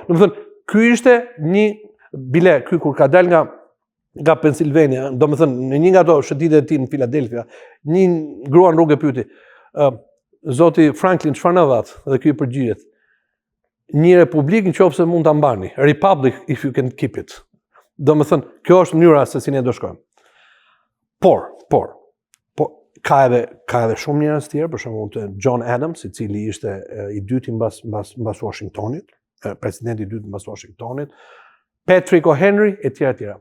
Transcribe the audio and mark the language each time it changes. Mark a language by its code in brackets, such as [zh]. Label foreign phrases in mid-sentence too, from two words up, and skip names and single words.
[sq] Domethënë, ky ishte një bile, ky kur ka dal nga Pennsylvania, domethënë në një nga ato shëtitet e tij në Philadelphia, një grua në rrugë pyeti, zoti Franklin, çfarë na dhat? Dhe ky i përgjigjet, një republik nëse mund ta mbani, [en] a republic if you can keep it. [sq] Domethënë, kjo është mënyra se si ne do shkojmë. Por ka edhe shumë njerëz tjerë, për shembull John Adams, i cili ishte i dyti mbas Washingtonit, presidenti i dytë mbas Washingtonit, Patrick O'Henry, e tjera.